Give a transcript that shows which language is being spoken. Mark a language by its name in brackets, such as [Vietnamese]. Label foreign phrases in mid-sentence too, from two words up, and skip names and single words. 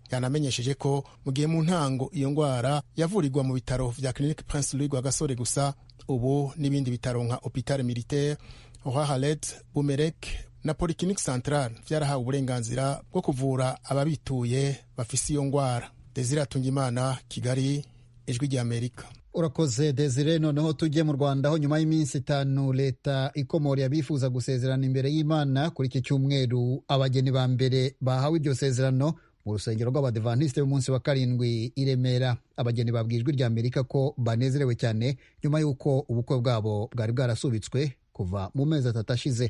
[Rundi] Yanamenyesheje ko mu gihe mu ntango iyo ngwara yavurirwa mu bitaro vya Clinique Prince Louis Rwagasore gusa, ubu n'ibindi bitaro nka Hôpital Militaire, Halet, Bumerek na Polyclinique Centrale vyarahawe uburenganzira bwo kuvura ababituye bafise iyo ngwara. Desire Hatungimana, Kigali, Ijwi rya Amerika. Urakoze Desire. [Kinyarwanda] Noneho tujye mu Rwanda aho nyuma y'iminsi 5 leta ikomori abifuza gusezerana imbere y'Imana kuri iki cyumweru abageni ba mbere bahawe iryo sezerano mu rusengero rw'abadivantisite b'umunsi wa karindwi i Remera. Abageni babwiye Ijwi ry'Amerika ko banezerewe cyane nyuma y'uko ubukwe bwabo bwari bwarasubitswe kuva mu mezi 3 ashize.